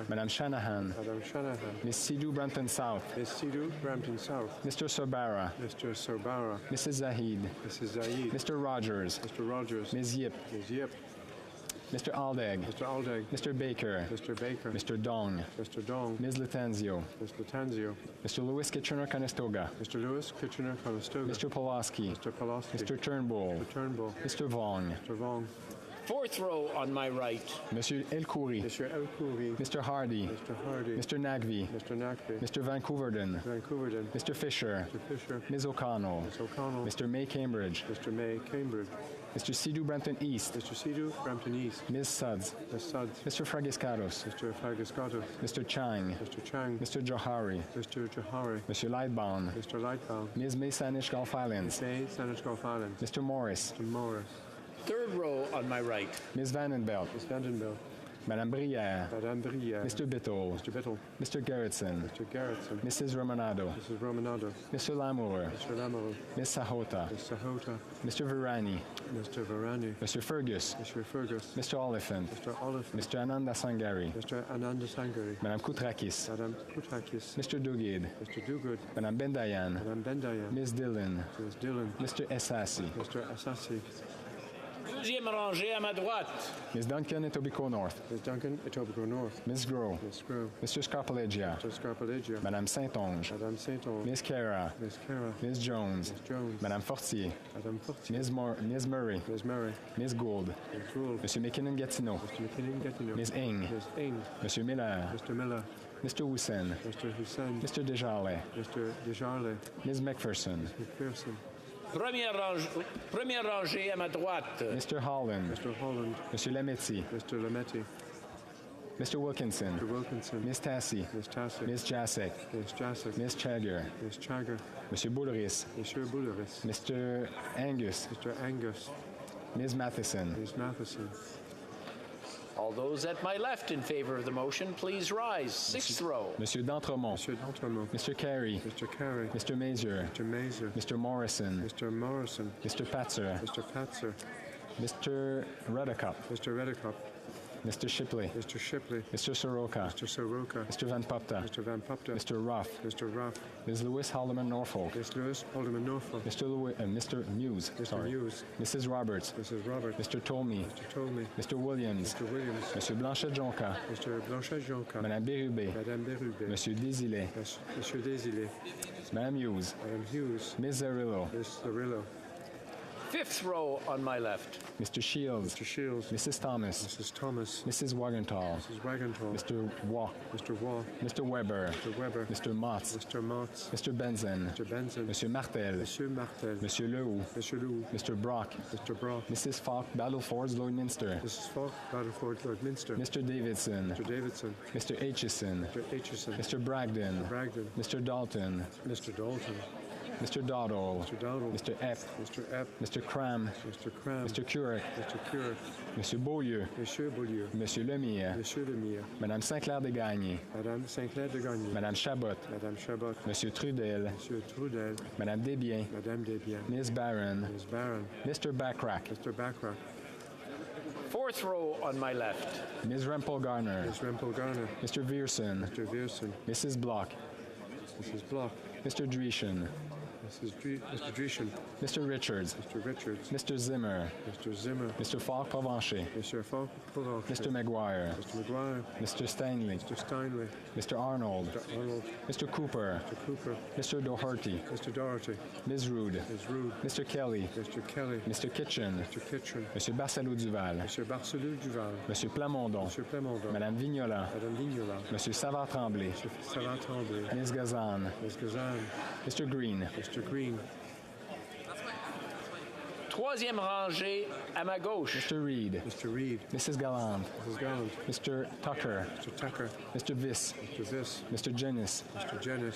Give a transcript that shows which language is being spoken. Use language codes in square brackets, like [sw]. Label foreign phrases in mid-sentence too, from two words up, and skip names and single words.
[en] Madame Shanahan. Madame Shanahan. Ms. Sidhu Brampton South. Ms. Sidhu Brampton South. Mr. Sorbara. Mr. Sorbara. Mrs. Zahid. Mrs. Zahid. Mr. Rogers. Mr. Rogers. Ms. Yip. Ms. Yip. Mr. Aldegg. Mr. Aldegg. Mr. Baker. Mr. Baker. Mr. Dong. Mr. Dong. Ms. Latanzio. Ms. Latanzio. Mr. Lewis Kitchener-Conestoga. Mr. Lewis Kitchener-Conestoga. Mr. Pulaski. Mr. Pulaski. Mr. Turnbull. Mr. Turnbull. Mr. Vaughn. Mr. Vaughn. Fourth row on my right. Monsieur Elkouri. Mr. Elkouri. Mr. Hardy. Mr. Hardy. Mr. Nagvi. Mr. Nagvi. Mr. Vancouverden. Vancouverden. Mr. Fisher. Mr. Fisher. Ms. O'Connell. Ms. O'Connell. Mr. May Cambridge. Mr. May Cambridge. Mr. Sidhu Brampton East. Mr. Sidhu Brampton East. Ms. Suds. Ms. Suds. Mr. Fragiscatos. Mr. Fragiscatos. Mr. Chang. Mr. Chang. Mr. Johari. Mr. Johari. Mr. Lightbound. Mr. Lightbound. Ms. May Saanich Gulf Islands. May Saanich Gulf Islands. Mr. Morris. Mr. Morris. Third row on my right. Ms. Vandenbelt. Ms. Vandenbelt. Madame Brière. Madame Brière. Mr. Bittle. Mr. Bittle. Mr. Gerritsen. Mr. Gerritsen. Mrs. Romanado. Mrs. Romanado. Mr. Lamour. Mr. Lamour. Ms. Sahota. Ms. Sahota. Mr. Virani. Mr. Virani. Mr. Fergus. Mr. Fergus. Mr. Oliphant. Mr. Oliphant. Mr. Ananda Sangari. Mr. Ananda Sangari. Madame Koutrakis. Madame Koutrakis. Mr. Duguid. Mr. Duguid. Madame Bendayan. Madame Bendayan. Ms. Dillon. Ms. Dillon. Mr. Essasi. Mr. Assassi. [fr] Deuxième rangée à ma droite. [en] Ms. Duncan, Etobicoke North. Ms. Duncan, Etobicoke North. Ms. Groh. Ms. Groh. Mr. Scarpalegia. Mr. Scarpalegia. Madame Saint-Onge. Madame Saint-Onge. Ms. Cara. Ms. Cara. Ms. Jones. Ms. Jones. Madame Fortier. Madame Fortier. Ms. Murray. Ms. Murray. Ms. Gould. Ms. Gould. Monsieur McKinnon-Gatineau. Mr. McKinnon-Gatineau. Ms. Ing. Ms. Ing. Monsieur Miller. Mr. Miller. Mr. Hussein. Mr. Hussein. Mr. Desjarlais. Mr. Desjarlais. Ms. McPherson. McPherson. [fr] Première rangée à ma droite. [en] Mr. Holland. Mr. Holland. Monsieur Lametti. Mr. Lametti. Mr. Wilkinson. Mr. Wilkinson. Ms. Tassi. Ms. Tassi. Ms. Jasek. Ms. Jasek. Ms. Chagger. Ms. Chagger. Monsieur Boulris. Monsieur Boulris. Mr. Angus. Mr. Angus. Ms. Matheson. Ms. Matheson. All those at my left in favor of the motion, please rise. Sixth row. Monsieur D'Entremont. Monsieur D'Entremont. Mr. Carey. Mr. Carey. Mr. Mazer. Mr. Mazer. Mr. Morrison. Mr. Morrison. Mr. Patzer. Mr. Patzer. Mr. Ruddocup. Mr. Redicup. Mr. Shipley. Mr. Shipley. Mr. Soroka. Mr. Soroka. Mr. Van Popta. Mr. Van Popta. Mr. Ruff. Mr. Ruff. Ms. Lewis Haldeman Norfolk. Ms. Lewis Alderman Norfolk. Mr. Muse. Mr. Sorry. Muse. Mrs. Roberts. Mrs. Roberts. Mr. Tomey. Mr. Tomey. Mr. Williams. Mr. Williams. Monsieur Blanchet-Jonca. Mr. Blanchet-Jonca. Madame Bérubé. Madame Bérubé. Monsieur Désilets. Monsieur Désilets. Madame Hughes. Madame Hughes. Ms. Zarillo. Ms. Zarillo. Fifth row on my left. Mr. Shields. Mr. Shields. Mrs. Thomas. Mrs. Thomas. Mrs. Wagenthal. Mrs. Wagenthal. Mr. Waugh. Mr. Waugh. Mr. Weber. Mr. Weber. Mr. Motz. Mr. Motz. Mr. Benson. Mr. Benson. Monsieur Martel. Monsieur Martel. Monsieur Lehoux. Monsieur Lehoux. Mr. Brock. Mr. Brock. Mrs. Falk, Battlefords, Lloydminster. Mrs. Falk, Battleford, Lloydminster. Mr. Davidson. Mr. Davidson. Mr. Aitchison. Mr. Aitchison. Mr. Bragdon. Bragdon. Mr. Dalton. Mr. Dalton. Mr. Dowdall. Mr. Dowdall. Mr. Epp. Mr. Epp. Mr. Cram. Mr. Cram. Mr. Currick. Mr. Currick. Monsieur Beaulieu. Monsieur Beaulieu. Monsieur Lemire. Monsieur Lemire. Madame Sinclair-Desgagnés. Madame Sinclair de Gagny. Madame Chabot. Madame Chabot. Monsieur Trudel. Monsieur Trudel. Madame Desbiens. Madame Desbiens. Ms. Barron. Ms. Barron. Mr. Backrack. Mr. Backrack. Fourth row on my left. Ms. Rempel Garner. Ms. Rempel Garner. Mr. Vierson. Mr. Vierson. Mrs. Block. Mrs. Block. Mr. Dreeshen. Mr. Dreeshen. Mr. Richards. Mr. Richards. Mr. Zimmer. Mr. Zimmer. Mr. Falk Provencher. Mr. Falk. Mr. McGuire. Mr. McGuire. Mr. Stanley. Mr. Steinley. Mr. Arnold. Mr. Arnold. Mr. Cooper. Mr. Cooper. Mr. Doherty. Mr. Doherty. Ms. Rood. Ms. Rood. Mr. Kelly. Mr. Kelly. Mr. Kitchen. Mr. Kitchen. Monsieur Barcelot-Duval. Monsieur Barcelot Duval. Monsieur Plamondon. Monsieur Plamondon. Madame Vignola. Madame Vignola. Monsieur Savard-Tremblay. Monsieur Savard-Tremblay. Ms. Gazan. Ms. Gazan. Mr. Green. Mr. Green. [fr] Troisième rangée à ma gauche. [en] Mr. Reed. Mr. Reed. Mrs. Galland. Mrs. Galland. Mr. Tucker. Mr. Tucker. Mr. Viss. Mr. Viss. Mr. Jennis. Mr. Jennis.